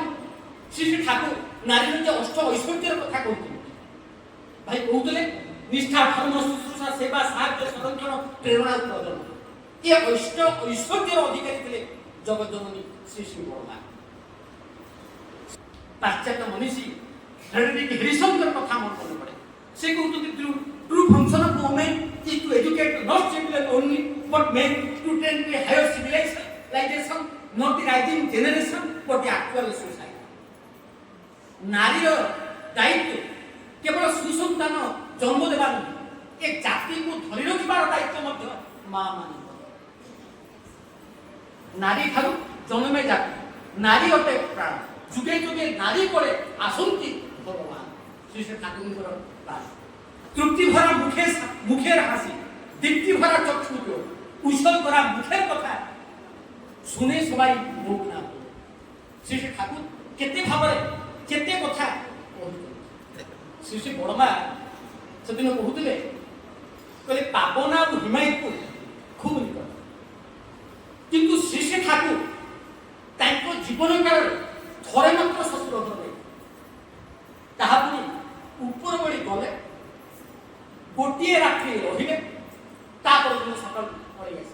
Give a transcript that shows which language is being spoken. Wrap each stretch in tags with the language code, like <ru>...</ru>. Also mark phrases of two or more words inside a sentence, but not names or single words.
<or>ଶ୍ରୀ ଶ୍ରୀ ଠାକୁର ନାରୀର ଯେ ଅଷ୍ଟ ଐଶ୍ୱର୍ଯ୍ୟର କଥା କହୁଥିଲେ, ଭାଇ କହୁଥିଲେ ନିଷ୍ଠା, ଧର୍ମ, ଶୁଶ୍ରୂଷା, ସେବା, ସାହାଯ୍ୟ, ସଂରକ୍ଷଣ, ପ୍ରେରଣା, ପ୍ରଦାନ। ଏ ଅଷ୍ଟ ଐଶ୍ୱର୍ଯ୍ୟର ଅଧିକାରୀ ଥିଲେ ଜଗଜ୍ଜନନୀ ଶ୍ରୀ ଶ୍ରୀ ବଡ଼ମା। ପାଶ୍ଚାତ୍ୟ ମନୀଷୀ ଫ୍ରେଡରିକ୍ ହ୍ୟାରିସନଙ୍କର କଥା ମୋର ମନେ ପଡ଼େ। ସେ କହୁଛନ୍ତି</or> <en>true function of women is to educate not children only but men to tend to a higher civilization, not the rising generation but the actual society.</en> <or>ନାରୀର ଦାୟିତ୍ୱ କେବଳ ସୁସନ୍ତାନ ଜନ୍ମ ଦେବା ନୁହେଁ, ଏ ଜାତିକୁ ଧରି ରଖିବାର ଦାୟିତ୍ୱ ମଧ୍ୟ ମା ମାନଙ୍କର। ନାରୀ ଠାରୁ ଜନ୍ମେ ଜାତି, ନାରୀ ଅଟେ ପ୍ରାଣ, ଯୁଗେ ଯୁଗେ ନାରୀ ପରେ ଆସନ୍ତି ଭଗବାନ। ଶ୍ରୀ ଶ୍ରୀ ଠାକୁରଙ୍କର ବାଣୀ।</or> <bn>তৃপ্তি ভরা মুখের হাসি, দীপ্তি ভরা চক্ষু জোর, কুশল করা মুখের কথা শুনে সবাই মুখ না।</bn> <or>ଶ୍ରୀ ଶ୍ରୀ ଠାକୁର କେତେ ଭାବେ କେତେ କଥା কହୁଥିଲେ। ଶ୍ରୀ ଶ୍ରୀ ବଡ଼ମା ସେଦିନ কହୁଥିଲେ କହିଲେ ପାବନା ଆଉ ହିମାୟତପୁର ଖୁବ ନିକଟ। କିନ୍ତୁ ଶ୍ରୀ ଶ୍ରୀ ଠାକୁର ତାଙ୍କ ଜୀବନ କାଳରେ ଥରେ ମାତ୍ର ଶ୍ୱଶୁର ଘର ଯାଇଥିଲେ। ତାହା ପୁଣି ଉପର ବଳି ଗଲେ, ଗୋଟିଏ ରାତ୍ରି ରହିଲେ, ତାପରେ ଦିନ ସକାଳୁ ପଳେଇ ଆସିଲେ।</or>